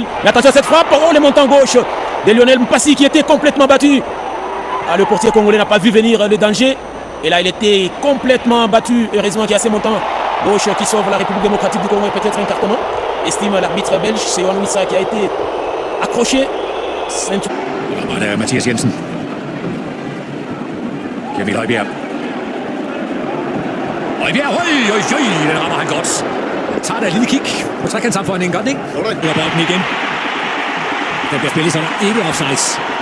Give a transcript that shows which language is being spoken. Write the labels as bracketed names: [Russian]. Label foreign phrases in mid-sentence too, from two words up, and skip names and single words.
[French] Mais attention à cette frappe, oh, les montants gauche de Lionel Mpassi qui était complètement battu. Ah, le portier congolais n'a pas vu venir le danger. Et là, il était complètement battu. Heureusement qu'il y a ces montants gauche qui sauve la République démocratique du Congo et peut-être un carton. Estime l'arbitre belge, c'est Orwissa qui a été accroché. [Danish] Og der er Mathias Jensen. Kjell Højbjerg. Højbjerg, den rammer han godt. Han tager da et lille kig på trekantssammenføjningen, godt ikke? Nu er bolden igen. Den bliver spillet, så der ikke offsides.